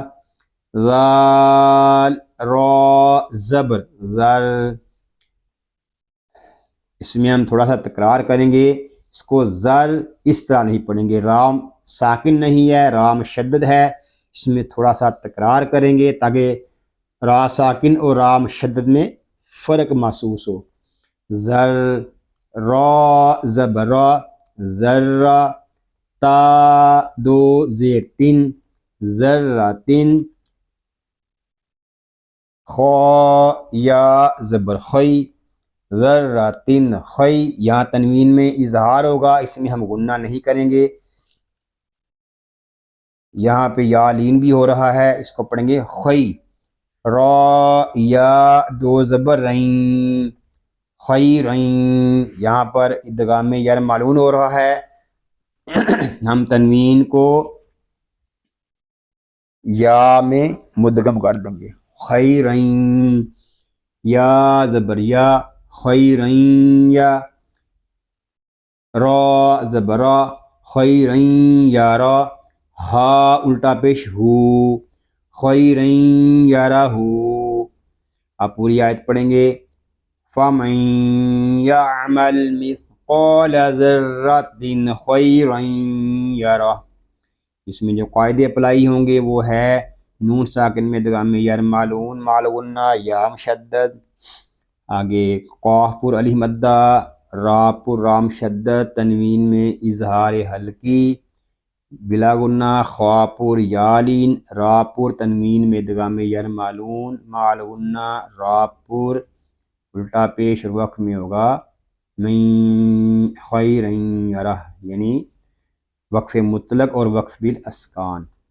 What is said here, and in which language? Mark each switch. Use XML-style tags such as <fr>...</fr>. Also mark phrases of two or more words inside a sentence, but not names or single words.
<ur>ذال را زبر زر، اس میں ہم تھوڑا سا تکرار کریں گے، اس کو زر اس طرح نہیں پڑھیں گے، رام ساکن نہیں ہے، رام شدد ہے، اس میں تھوڑا سا تکرار کریں گے تاکہ را ساکن اور رام شدد میں فرق محسوس ہو۔ زر را زبر را ذرہ تا دو زیر تین ذراتن خا یا زبر خی ذراتن خی، یہاں تنوین میں اظہار ہوگا، اس میں ہم غنہ نہیں کریں گے، یہاں پہ یا لین بھی ہو رہا ہے، اس کو پڑھیں گے خی، را یا دو زبر رین خیرین، یہاں پر ادغام یر معلوم ہو رہا ہے، ہم تنوین کو یا میں مدغم کر دیں گے، خیرین یا زبر یا خیرین یا را زبر را خیرین یا را ہا الٹا پیش ہو خیرین یا را ہو۔ آپ پوری آیت پڑھیں گے،</ur> <ar>فَمَن يَعْمَلْ مِثْقَالَ ذَرَّةٍ خَيْرًا يَرَهُ،</ar> <ur>اس میں جو قاعدے اپلائی ہوں گے وہ ہے نون ساکن میں ادغام یر معلوم مع غنہ یا مشدد، آگے قاف پر الف مدہ را پر رام شدد، تنوین میں اظہار حلقی بلا غنہ، خا پر یالین را پر تنوین میں ادغام یر معلوم مع غنہ، را پر الٹا پیش اور وقف میں ہوگا من خیر یرہ، یعنی وقف مطلق اور وقف بالاسکان۔</ur>